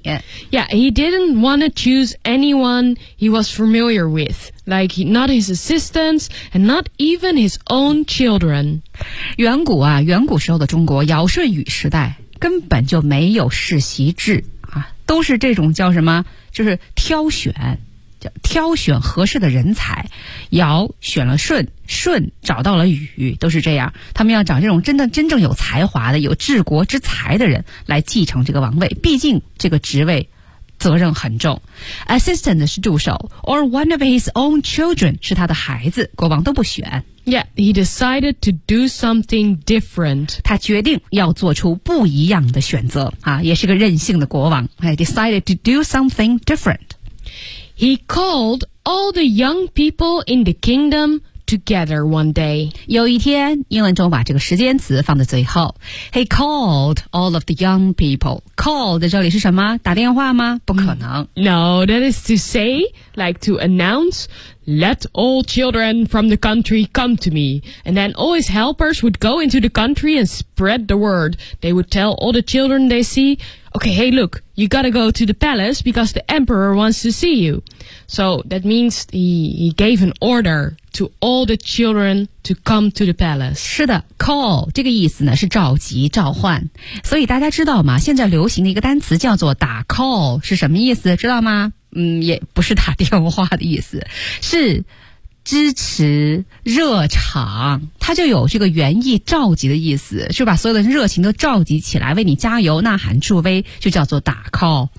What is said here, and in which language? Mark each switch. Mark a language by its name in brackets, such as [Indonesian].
[English] Yeah, he didn't want to choose anyone he was familiar with, like not his assistants and not even his own children. [Chinese] 远古啊，远古时候的中国，尧舜禹时代根本就没有世袭制啊，都是这种叫什么，就是挑选，叫挑选合适的人才，尧选了舜，舜找到了禹，都是这样，他们要找这种真的真正有才华的，有治国之才的人来继承这个王位，毕竟这个职位责任很重。 Assistant 是助手， [English] or one of his own children [Chinese] 是他的孩子，国王都不选。 [English] Yeah, he decided to do something different. [Chinese] 他决定要做出不一样的选择啊，也是个任性的国王。 [English] He decided to do something different. He called all the young people in the kingdom together one day. [Chinese] 有一天，英文中把这个时间词放在最后。 [English] He called all of the young people. Called [Chinese] 这里是什么？打电话吗？不可能。 [English] No, that is to say, like to announce. Let all children from the country come to me. And then all his helpers would go into the country and spread the word. They would tell all the children they see, okay, hey, look, you gotta go to the palace because the emperor wants to see you. So that means he gave an order to all the children to come to the palace. [Chinese] 是的 call 这个意思呢是召集召唤。所以大家知道吗，现在流行的一个单词叫做打 call 是什么意思，知道吗？也不是打电话的意思，是支持热场，它就有这个原意召集的意思，是把所有的热情都召集起来，为你加油呐喊助威，就叫做打 call。